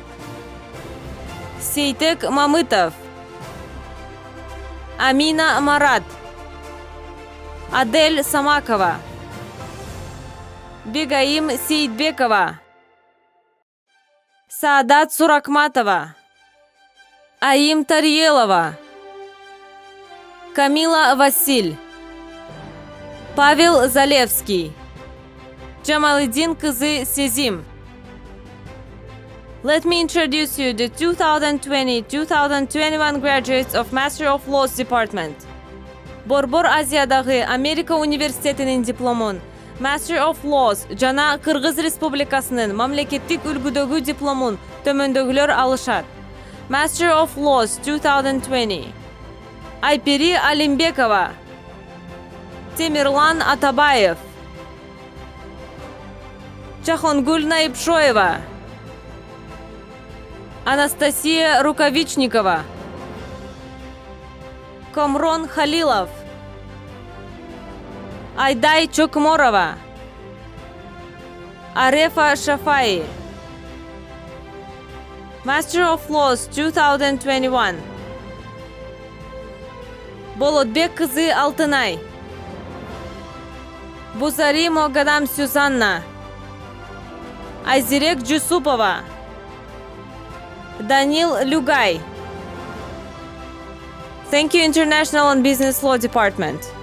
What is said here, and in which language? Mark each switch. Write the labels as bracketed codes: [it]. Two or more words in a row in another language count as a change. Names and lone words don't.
[ky] Сейтек Мамытов, Амина Марат, Адель Самакова, Бегаим Сейдбекова, Саадат Суракматова, Аим Тарьелова, Камила Василь, Павел Залевский, Джамалидин Кызы Сезим. [en] Let me introduce you the 2020-2021 graduates of Master of Laws Department. [ky] Борбор Азиядагы Америка университетинин дипломун [en] Master of Laws [ky] жана Кыргыз Республикасынын мамлекеттик үлгүдөгү дипломун төмөндөгүлөр алышат. [en] Master of Laws 2020. [ky] Айпери Алимбекова, Темирлан Атабаев, Чахонгуль Наипшоева, Анастасия Рукавичникова, Комрон Халилов, Айдай Чокморова, Арефа Шафаи. [en] Master of Laws 2021. [ky] Болотбек кызы Алтынай, Бузари Могадам Сюзанна, Айзирек Джусупова, Данил Люгай. [en] Thank you, International and Business Law Department.